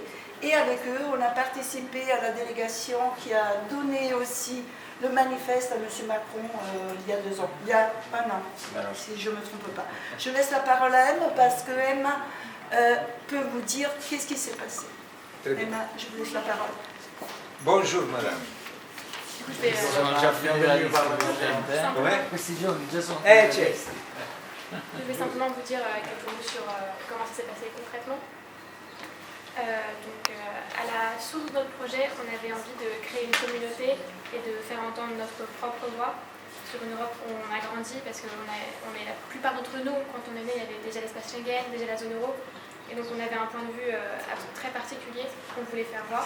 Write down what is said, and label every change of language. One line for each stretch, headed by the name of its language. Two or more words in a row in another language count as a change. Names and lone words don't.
French: Et avec eux, on a participé à la délégation qui a donné aussi le manifeste à M. Macron il y a 2 ans, il y a 1 an, si je ne me trompe pas. Je laisse la parole à Emma parce que Emma peut vous dire qu'est-ce qui s'est passé. Emma, je vous laisse la parole. Bonjour madame.
Italian: Sono già finiti la lista. Questi giorni già sono finiti.
French: Je vais simplement vous dire quelques mots sur comment ça s'est passé concrètement. À la source de notre projet, on avait envie de créer une communauté et de faire entendre notre propre voix sur une Europe où on a grandi, parce que la plupart d'entre nous, quand on est né, il y avait déjà l'espace Schengen, déjà la zone euro, et donc on avait un point de vue très particulier qu'on voulait faire voir.